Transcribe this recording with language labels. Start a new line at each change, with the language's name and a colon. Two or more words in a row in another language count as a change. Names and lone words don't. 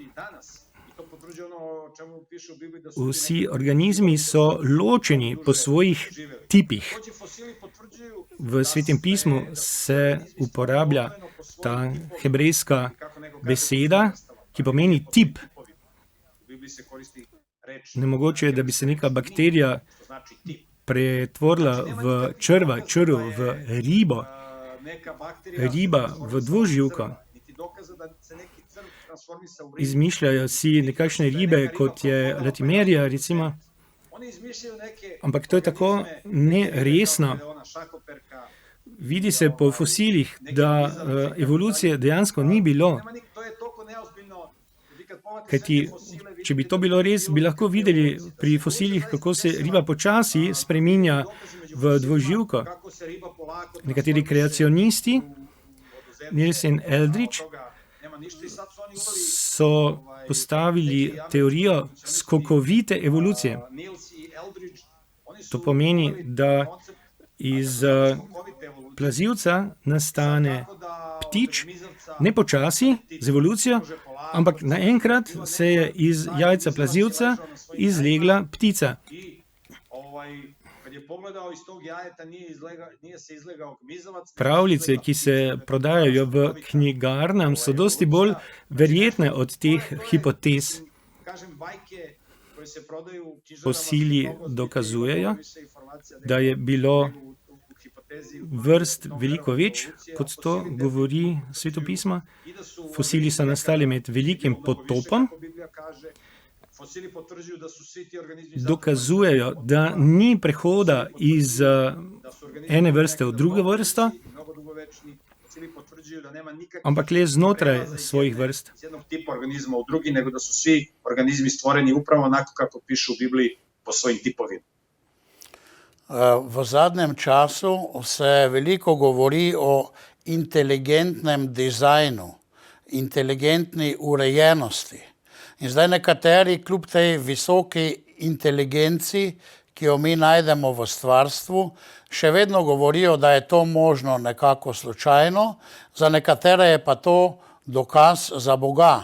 Slovenian: Vsi organizmi so ločeni po svojih tipih.
Serbian: Takođe, fosili potvrđuju
Slovenian: V Svetem pismu se uporablja ta hebrejska beseda, ki pomeni tip.
Serbian: U Bibliji se koristi reč,
Slovenian: Nemogoče je, da bi se neka bakterija
Serbian: što znači tip.
Slovenian: pretvorila v črvu, v ribo,
Serbian: Neka bakterija
Slovenian: riba v dvoživko.
Serbian: niti dokaza da se neki crv transformisao u ribu.
Slovenian: Izmišljajo si nekakšne ribe, kot je latimerija, recimo,
Serbian: Oni izmišljaju neke
Slovenian: ampak to je tako neresno.
Serbian: organizme, ona šakoperka.
Slovenian: Vidi se po fosilih, da evolucije dejansko ni bilo.
Serbian: To je toliko neozbiljno. Vi kad pogledate
Slovenian: Kajti,
Serbian: sve te fosile,
Slovenian: če bi to bilo res, bi lahko videli pri fosilih, kako se riba počasi spreminja v dvoživko.
Serbian: kako se riba polako
Slovenian: Nekateri kreacionisti, Niels in Eldridge,
Serbian: nema ništa i sad su oni uveli
Slovenian: so postavili teorijo skokovite evolucije.
Serbian: Niels i Eldridge, oni su
Slovenian: To pomeni,
Serbian: uveli
Slovenian: da
Serbian: koncept
Slovenian: iz
Serbian: skokovite evolucije.
Slovenian: plazivca nastane
Serbian: Tako da
Slovenian: ptič,
Serbian: od mizavca
Slovenian: ne počasi, z evolucijo,
Serbian: može polako
Slovenian: ampak naenkrat se je iz jajca plazivca izlegla ptica.
Serbian: I kad je pogledao iz tog jajeta nije se izlegao gmizavac.
Slovenian: Pravljice, ki se prodajajo v knjigarnah, so dosti bolj verjetne od teh hipotez.
Serbian: Kažem, bajke koje se prodaju u knjižarama
Slovenian: Fosili
Serbian: su mnogo
Slovenian: dokazujejo,
Serbian: više informacija nego
Slovenian: da je bilo
Serbian: u hipotezi
Slovenian: vrst veliko več, kot to govori svetopismo.
Serbian: i da su
Slovenian: Fosili so nastali med velikim potopom,
Serbian: kako Biblija kaže, fosili potvrđuju da su svi ti organizmi
Slovenian: dokazujejo, da ni prehoda iz
Serbian: da su organizmi
Slovenian: ene vrste v drugo vrsto,
Serbian: mnogo dugovečni. Fosili potvrđuju da nema nikakvih
Slovenian: ampak le znotraj
Serbian: prelaza iz
Slovenian: svojih
Serbian: jedne-
Slovenian: vrst.
Serbian: iz jednog tipa organizma u drugi, nego da su svi organizmi stvoreni upravo onako kako piše u Bibliji po svojim tipovima.
Slovenian: V zadnjem času se veliko govori o inteligentnem dizajnu, inteligentni urejenosti. In zdaj nekateri, kljub tej visoki inteligenci, ki jo mi najdemo v stvarstvu, še vedno govorijo, da je to možno nekako slučajno, za nekatere je pa to dokaz za Boga.